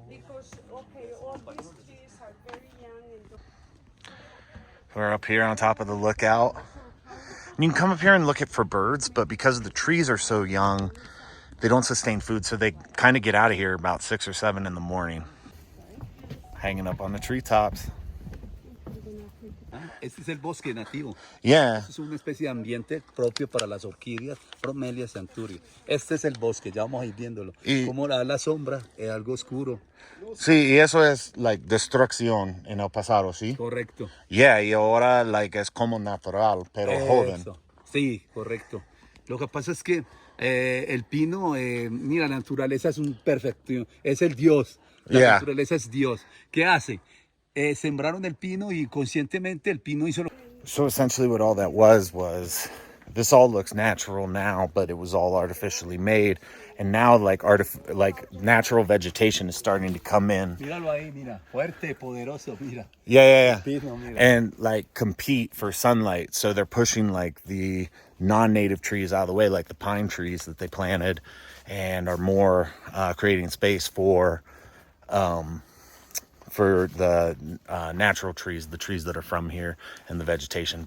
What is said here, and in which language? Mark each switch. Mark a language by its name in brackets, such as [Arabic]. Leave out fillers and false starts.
[English] Because, okay, all these trees are very young and We're up here on top of the lookout. You can come up here and look for birds, but because the trees are so young, they don't sustain food, so they kind of get out of here about 6 or 7 in the morning. Hanging up on the treetops. [Spanish] Este es el bosque nativo. [English] Yeah. [Spanish] Es una especie de ambiente propio para las orquídeas, bromelias y anturios. Este es el bosque, ya vamos a ir viéndolo. Y- Como la sombra, es algo oscuro. Sí, y eso es, like, destrucción en el pasado, ¿sí? Correcto. Yeah, y ahora, like, es como natural, pero joven. Eso. Sí, correcto. Lo que pasa es que el pino, mira, la naturaleza es un perfecto, es el Dios. La [English] Yeah. [Spanish] naturaleza es Dios. ¿Qué hace? Sembraron el pino y conscientemente el pino hizo lo... [English] So essentially what all that was this all looks natural now, but it was all artificially made. And now like natural vegetation is starting to come in. [Spanish] Míralo ahí, mira. Fuerte, poderoso, mira. [English] Yeah. [Spanish] Pino, mira. [English] And like compete for sunlight. So they're pushing like the non-native trees out of the way, like the pine trees that they planted, and are more creating space for the natural trees, the trees that are from here, and the vegetation.